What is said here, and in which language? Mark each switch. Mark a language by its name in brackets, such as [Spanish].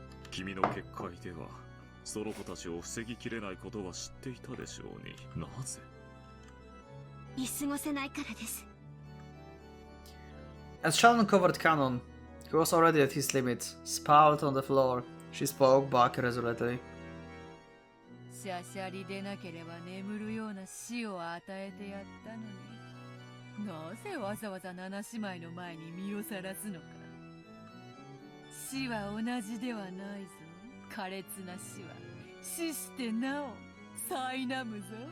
[Japanese] 君の結界ではその子たちを防ぎきれないことは知っていたでしょうに、なぜ？見過ごせないからです。 [English] As Shannon covered Cannon, who was already at his limit, sprawled on the floor, she spoke back resolutely. [Japanese] シャシャリでなければ眠るような死を与えてやったのに、なぜわざわざ七姉妹の前に身をさらすのか。死は同じではないぞ。苛烈な死は死してなお苛むぞ。